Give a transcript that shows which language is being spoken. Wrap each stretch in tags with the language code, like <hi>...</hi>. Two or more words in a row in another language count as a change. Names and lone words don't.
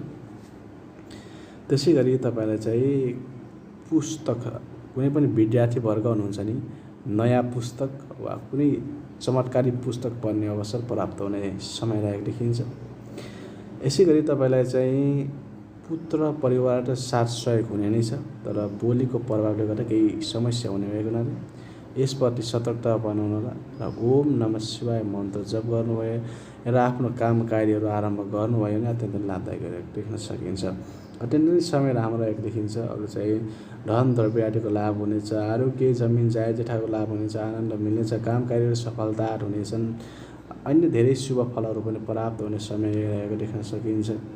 <ne>त्यसै गरी तपाईँलाई चाहिँ पुस्तक, कुनै पनि विद्यार्थी वर्ग हुनुहुन्छ नि, नयाँ पुस्तक वा कुनै चमत्कारी पुस्तक पढ्ने अवसर प्राप्त हुने समय रहेको देखिन्छ। यसै गरी तपाईँलाई चाहिँ पुत्र परिवारबाट साथ सहयोग हुने नै छ, तर बोलीको प्रभावले गर्दा केही समस्या हुने भएको हुनाले यसप्रति सतर्कता अपनाउनु र</ne> <sa>ओम नमः शिवाय</sa> <ne>मन्त्र जप गर्नुभयो र आफ्नो काम कार्यहरू आरम्भ गर्नुभयो भने अत्यन्त लाभदायक देख्न सकिन्छ। अत्यन्तै समय राम्रो रहेको देखिन्छ। अरू चाहिँ धन द्रव्य आदिको लाभ हुनेछ, आरोग्य जमिन जायज जेठाको लाभ हुनेछ, आनन्द मिल्नेछ, काम कार्यहरू सफलता हुनेछन्, अन्य धेरै शुभ फलहरू पनि प्राप्त हुने समय रहेको देख्न सकिन्छ।</ne>